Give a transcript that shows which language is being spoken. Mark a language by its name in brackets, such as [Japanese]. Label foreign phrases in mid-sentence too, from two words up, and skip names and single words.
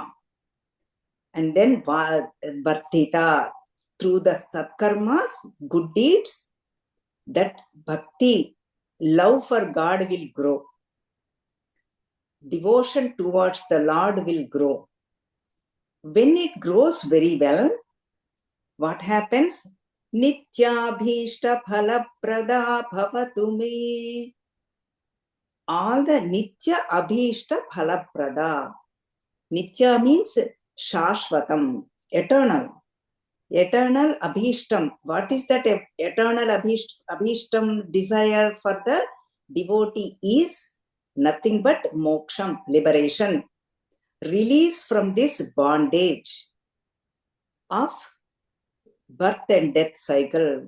[English] And then vartita, through the satkarmas, good deeds, that bhakti, love for God will grow. Devotion towards the Lord will grow. When it grows very well, what happens? [Sanskrit] Nityabhishta phalaprada bhavatu me. [English] All the [Sanskrit] nitya abhishta phalaprada. [English] Nitya means shashvatam, eternal. Eternal abhishtam. What is that eternal abhishtam desire for the devotee is nothing but moksham, liberation. Release from this bondage of birth and death cycle.